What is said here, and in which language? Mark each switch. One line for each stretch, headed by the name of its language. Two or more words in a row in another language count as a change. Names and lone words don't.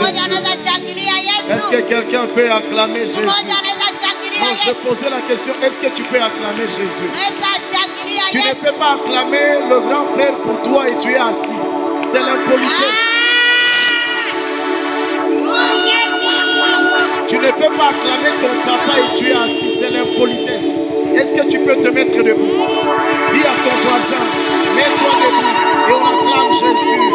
Swahili: Mmoja anaweza shangilia
French: Est-ce
Swahili: Yesu.
French: que quelqu'un peut acclamer Jésus?
Swahili: Mmoja anaweza shangilia
French: Non, je
Swahili: Yesu.
French: posais la question, est-ce que tu peux acclamer Jésus?
Swahili: Anaweza shangilia
French: Tu ne
Swahili: Yesu.
French: peux pas acclamer le grand frère pour toi et tu es assis. C'est l'impolitesse. Tu ne peux pas acclamer ton papa et tu es assis. C'est l'impolitesse. Est-ce que tu peux te mettre debout? Dis à ton voisin, mets-toi debout et on acclame Jésus.